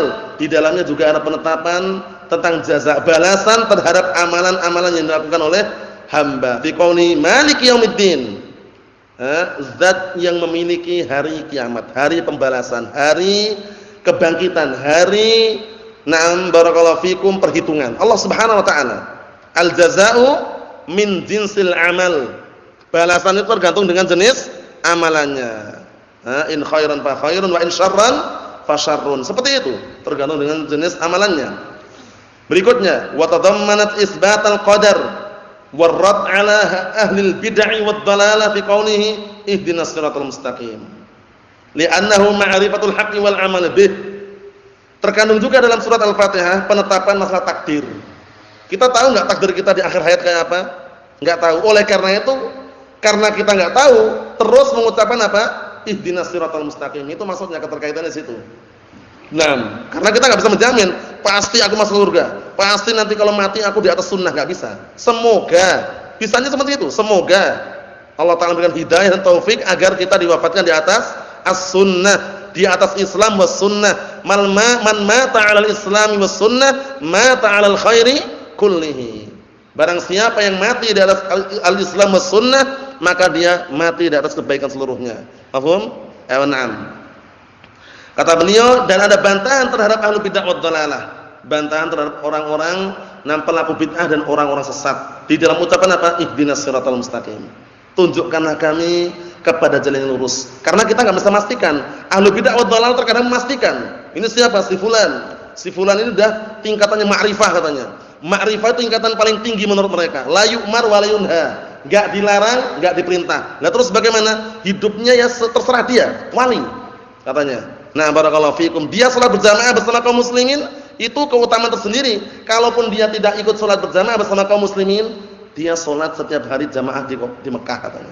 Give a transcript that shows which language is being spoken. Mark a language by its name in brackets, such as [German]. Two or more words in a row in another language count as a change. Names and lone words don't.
[Indonesian] Di dalamnya juga ada penetapan tentang jaza, balasan terhadap amalan-amalan yang dilakukan oleh hamba. [Arabic] في قوله مالك يوم الدين. [Indonesian] Zat yang memiliki hari kiamat, hari pembalasan, hari kebangkitan, hari [Arabic] نعم بارك الله فيكم [Indonesian] perhitungan. [Arabic] الله سبحانه وتعالى. الجزاء من جنس العمل. [Indonesian] Balasan itu tergantung dengan jenis amalannya. [Arabic] إن خيرا فخير وإن شرا فشر. [Indonesian] Seperti itu, tergantung dengan jenis amalannya. Berikutnya, [Arabic] وتضمنت إثبات القدر والرد على أهل البدعة والضلالة في قوله اهدنا الصراط المستقيم. لأنه معرفة الحق والعمل به. [Indonesian] Terkandung juga dalam surat Al-Fatihah penetapan masalah takdir. Kita tahu enggak takdir kita di akhir hayat kayak apa? Enggak tahu. Oleh karena itu, karena kita enggak tahu, terus mengucapkan apa? [Arabic] اهدنا الصراط المستقيم. [Indonesian] Itu maksudnya keterkaitannya di situ. Nah, karena kita enggak bisa menjamin pasti aku masuk surga, pasti nanti kalau mati aku di atas sunnah, enggak bisa. Semoga, bisanya seperti itu. Semoga Allah Ta'ala memberikan hidayah dan taufik agar kita diwafatkan di atas as-sunnah, di atas [Arabic] إسلام والسنة. من مات على الإسلام والسنة، مات على الخير كله. [Indonesian] Barang siapa yang mati di atas [Arabic] الإسلام والسنة, [Indonesian] maka dia mati di atas kebaikan seluruhnya. Paham? Na'am. Kata beliau, dan ada bantahan terhadap [Arabic] أهل بدعة والضلالة. [Indonesian] Bantahan terhadap orang-orang yang pelaku bid'ah dan orang-orang sesat. Di dalam ucapan apa? [Arabic] اهدنا الصراط المستقيم. [Indonesian] Tunjukkanlah kami kepada jalan yang lurus. Karena kita enggak bisa memastikan. [Arabic] أهل بدعة والضلالة [Indonesian] terkadang memastikan. Ini siapa? Si fulan. Si fulan ini udah tingkatannya ma'rifah katanya. Ma'rifah itu tingkatan paling tinggi menurut mereka. [Arabic] لا يؤمر ولا ينهى. [Indonesian] Enggak dilarang, enggak diperintah. Nah, terus bagaimana? Hidupnya ya terserah dia, wali katanya. [Arabic] Nah, بارك الله فيكم. [Indonesian] Dia salat berjamaah bersama kaum muslimin, itu keutamaan tersendiri. Kalaupun dia tidak ikut salat berjamaah bersama kaum muslimin, dia salat setiap hari jamaah di Mekah katanya.